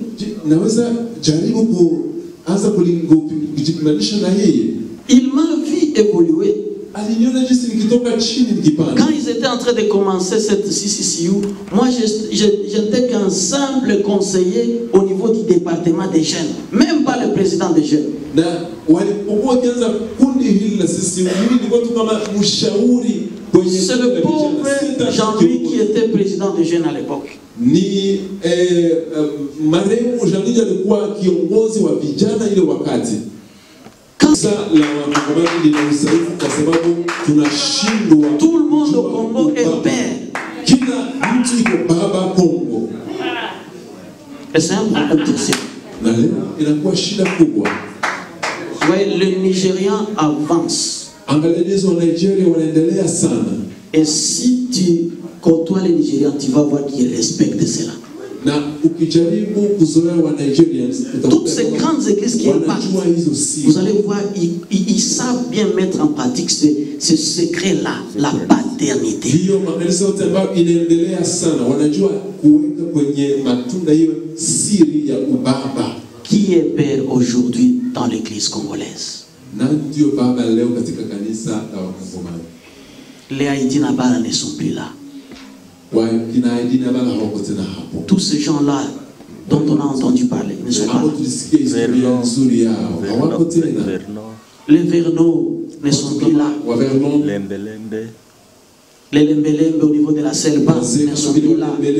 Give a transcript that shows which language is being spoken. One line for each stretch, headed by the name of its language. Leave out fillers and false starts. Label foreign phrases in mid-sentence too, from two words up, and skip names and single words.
Swahili: Naweza jaribu kuanza kujipimanisha na yeye.
French: Il m'a vu évoluer.
Swahili: Aliniona jinsi nikitoka chini nikipanda.
French: Quand ils étaient en train de commencer cette CCCU, moi j'étais qu'un simple conseiller au niveau du département des jeunes, même pas le président des jeunes.
Swahili: Na walipokuwa kianza kundi hili la sisi, mimi nilikuwa tu kama mshauri kwenye.
French: C'est le pauvre Jean-Louis qui était président des jeunes à l'époque.
Swahili: Ni marehemu Jean-Louis alikuwa kiongozi wa vijana ile wakati. Kanisa la Wakongomani lina usaidizi kwa sababu tunashindwa.
French: Tout le monde au Congo est père.
Swahili: Kila mtu iko baba Kongo.
French: Et c'est un problème aussi.
Swahili: Na leo inakuwa shida kubwa.
French: Ouais, le Nigérian avance.
Swahili: Angalizo wa Nigeria wanaendelea sana.
French: Et si tu côtoies les Nigérians, tu vas voir qu'ils respectent cela.
Swahili: Na ukijaribu kuzoea wa Nigerians,
French: toutes ces grandes églises qui impactent, vous allez voir, ils savent bien mettre en pratique ce secret-là, la paternité.
Swahili: Hiyo makanisa yote ambayo inaendelea sana wanajua kuweka kwenye matunda hiyo siri ya ubaba.
French: Qui est père aujourd'hui dans l'église congolaise?
Swahili: Nani ndio baba leo katika kanisa la Wakongomani?
French: Les Haïti Nabala ne sont plus là. Tous ces gens-là dont on a entendu parler ne sont pas là. Les Verneaux ne sont plus là. Les Lembelembe au niveau de la Selba ne sont plus là.